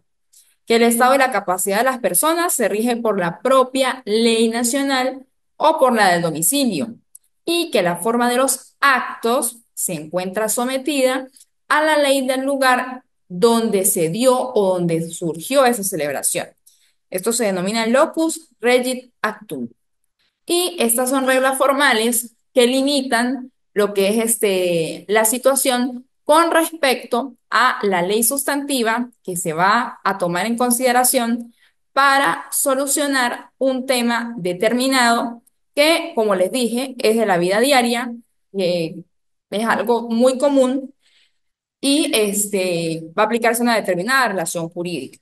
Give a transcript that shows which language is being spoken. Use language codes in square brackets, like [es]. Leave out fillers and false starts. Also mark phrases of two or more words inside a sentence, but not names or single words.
[es] Que el estado y la capacidad de las personas se rige por la propia ley nacional o por la del domicilio y que la forma de los actos se encuentra sometida a la ley del lugar donde se dio o donde surgió esa celebración. Esto se denomina [la] locus regit actum. [es] Y estas son reglas formales que limitan lo que es la situación con respecto a la ley sustantiva que se va a tomar en consideración para solucionar un tema determinado que, como les dije, es de la vida diaria, es algo muy común y va a aplicarse a una determinada relación jurídica.